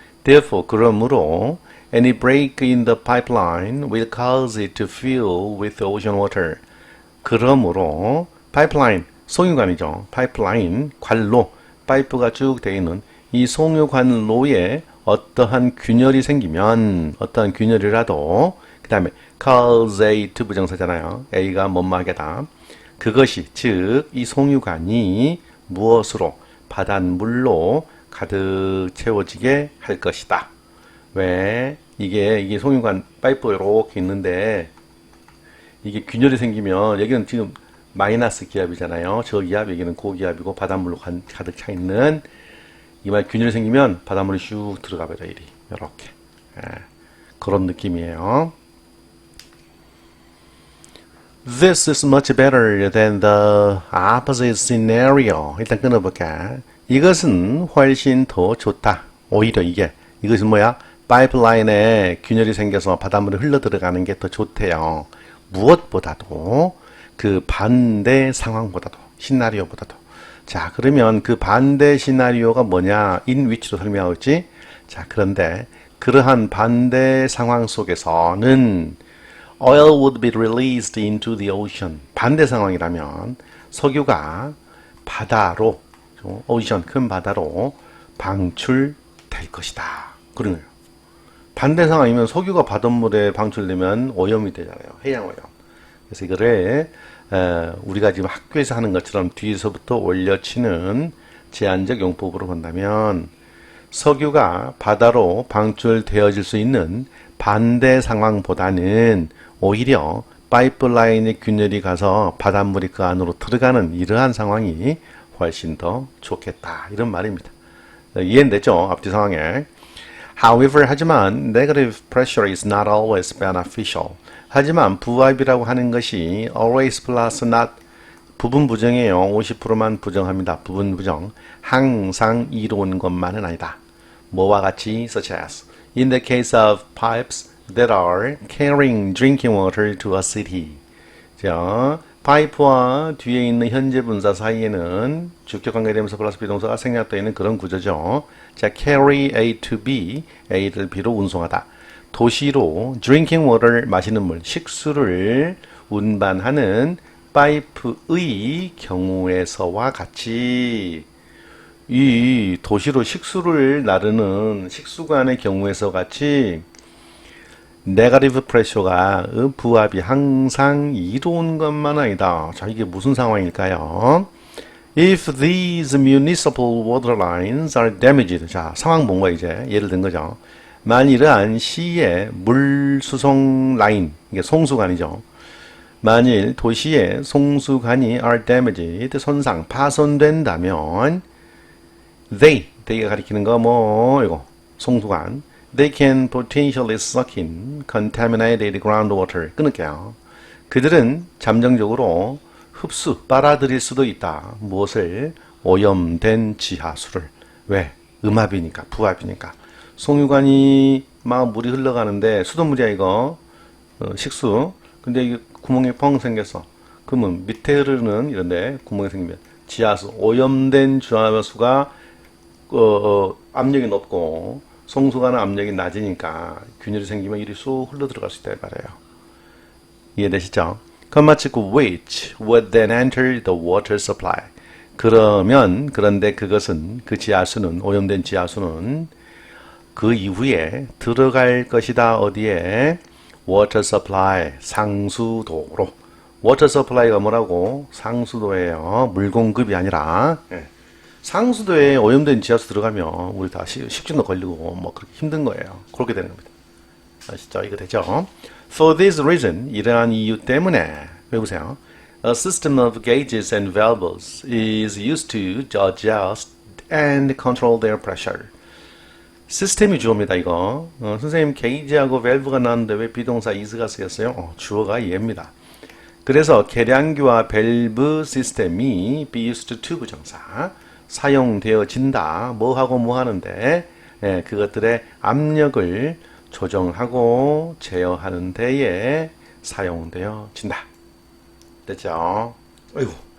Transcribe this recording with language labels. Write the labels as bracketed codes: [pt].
[en] Therefore, [ko] 그러므로 [en] any break in the pipeline will cause it to fill with ocean water. [ko] 그러므로 파이프라인, 송유관이죠. 파이프라인, 관로, 파이프가 쭉 되어 있는 이 송유관로에 어떠한 균열이 생기면, 어떠한 균열이라도, 그 다음에 [en] cause A to [ko] 부정사잖아요. A가 뭐뭐하게다. 그것이, 즉 이 송유관이 무엇으로? 바닷물로 가득 채워지게 할 것이다. 왜? 이게 송유관 파이프 이렇게 있는데 이게 균열이 생기면, 여기는 지금 마이너스 기압이잖아요. 저기압, 여기는 고기압이고 바닷물로 가득 차 있는 이 말, 균열이 생기면 바닷물이 슉 들어가 버려. 이렇게 그런 느낌이에요. [en] This is much better than the opposite scenario. [ko] 일단 끊어볼까. 이것은 훨씬 더 좋다. 오히려 이것은 뭐야? 파이프라인에 균열이 생겨서 바닷물이 흘러 들어가는 게 더 좋대요. 무엇보다도, 그 반대 상황보다도, 시나리오보다도. 자, 그러면 그 반대 시나리오가 뭐냐? in which로 설명하고 있지? 자, 그런데 그러한 반대 상황 속에서는 [en] oil would be released into the ocean. [ko] 반대 상황이라면 석유가 바다로, 오션, 큰 바다로 방출될 것이다. 그런 거예요. 반대 상황이면 석유가 바닷물에 방출되면 오염이 되잖아요. 해양 오염. 그래서 이거를 우리가 지금 학교에서 하는 것처럼 뒤에서부터 올려치는 제한적 용법으로 본다면, 석유가 바다로 방출되어질 수 있는 반대 상황보다는 오히려 파이프라인의 균열이 가서 바닷물이 그 안으로 들어가는 이러한 상황이 훨씬 더 좋겠다. 이런 말입니다. 이해됐죠? 앞뒤 상황에. [en] However, [ko] 하지만 [en] negative pressure is not always beneficial. [ko] 하지만 부압이라고 하는 것이 [en] always plus not, [ko] 부분 부정이에요. 50%만 부정합니다. 부분 부정. 항상 이로운 것만은 아니다. 뭐와 같이? [en] Such as in the case of pipes that are carrying drinking water to a city. [ko] 자, 파이프와 뒤에 있는 현재 분사 사이에는 주격 관계대명사 플러스 비동사가 생략되어 있는 그런 구조죠. 자, [en] carry A to B, [ko] A를 B로 운송하다. 도시로 [en] drinking water, [ko] 마시는 물, 식수를 운반하는 파이프의 경우에서와 같이, 이 도시로 식수를 나르는 식수관의 경우에서 같이 네거티브 프레셔가 부압이 항상 이로운 것만 아니다. 자, 이게 무슨 상황일까요? [en] If these municipal water lines are damaged. [ko] 자, 상황 본 거 이제 예를 든 거죠. 만일 이러한 시의 물 수송 라인, 이게 송수관이죠. 만일 도시의 송수관이 [en] are damaged, [ko] 손상, 파손된다면 they가 가리키는 거 이거 송수관. [en] They can potentially suck in contaminated groundwater. [ko] 끊을게요. 그들은 잠정적으로 흡수, 빨아들일 수도 있다. 무엇을? 오염된 지하수를. 왜? 음압이니까, 부압이니까. 송유관이 막 물이 흘러가는데 수돗물이야 이거. 식수. 근데 이게 구멍이 펑 생겼어. 그러면 밑에 흐르는 이런데 구멍이 생기면 지하수, 오염된 지하수가 압력이 높고 송수관은 압력이 낮으니까 균열이 생기면 이리 쑥 흘러 들어갈 수 있다 말이에요. 이해되시죠? 컴마치고 [en] which would then enter the water supply. [ko] 그런데 그것은 그 지하수는 오염된 지하수는 그 이후에 들어갈 것이다. 어디에? [en] water supply [ko] 상수도로. water supply가 뭐라고? 상수도예요. 물 공급이 아니라. 상수도에 오염된 지하수 들어가면 우리 다 식중독 걸리고 뭐 그렇게 힘든 거예요. 그렇게 되는 겁니다. 아시죠? 이거 되죠? [en] For this reason, [ko] 이러한 이유 때문에 외우세요. [en] A system of gauges and valves is used to adjust and control their pressure. [ko] 시스템이 주어입니다. 이거. 선생님 게이지하고 밸브가 나왔는데 왜 비동사 is가 쓰였어요? 주어가 얘입니다. 그래서 계량기와 밸브 시스템이 be used to 부정사 사용되어진다. 뭐하고 뭐 하는데 그것들의 압력을 조정하고 제어하는 데에 사용되어진다. 됐죠? 아이고.